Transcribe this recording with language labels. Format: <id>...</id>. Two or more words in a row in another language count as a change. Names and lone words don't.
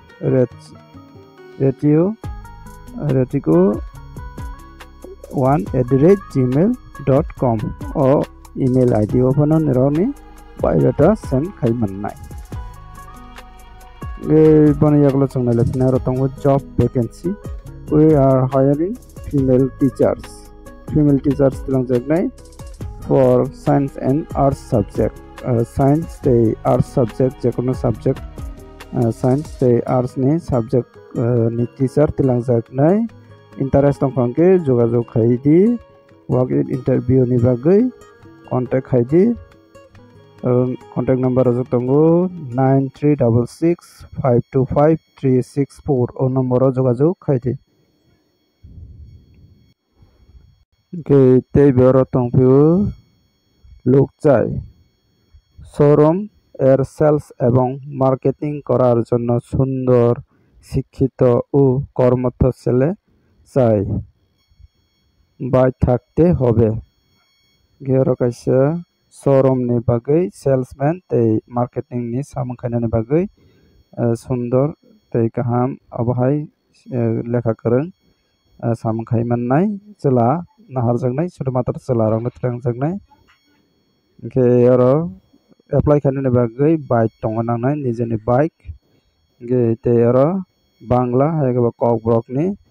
<trp>retico1@gmail.com o</trp> <en>email id open</en> <trp>nironi biodata send khaimannai bone yaglo chongnai lepna ro tongo</trp> <en>job vacancy we are hiring female teachers</en> <trp>tilang jaknai</trp> <en>for science and arts subject science the arts subject</en> <trp>jekono subject</trp> <en>science the arts</en> <trp>ni subject ni teacher tilang jaknai interest tongkhangke jogajog khaidi</trp> <en>work in interview</en> <trp>ni bagai contact khaidi</trp> <en>contact number</en> <trp>ojok tongo</trp> <bn>9366525364</bn> <trp>o number o jogajog khaidi ke tei bero tongphio</trp> <bn>লোক চাই শোরুম এর সেলস এবং মার্কেটিং করার জন্য সুন্দর শিক্ষিত ও কর্মঠ ছেলে</bn> <trp>চাই বাই</trp> <bn>থাকতে হবে</bn> <trp>গেরো কাইসা শোরুম ni bagui salesman tei marketing ni samung khainani bagui সুন্দর tei kaham abohai lekha korong samung khaimannai chela naharjaknai chutumatar chela rok trangjaknai ke aro apply khainani bagui bike tongo nangnai nijeni bike ge te aro bangla haigaba kok brok ni</trp>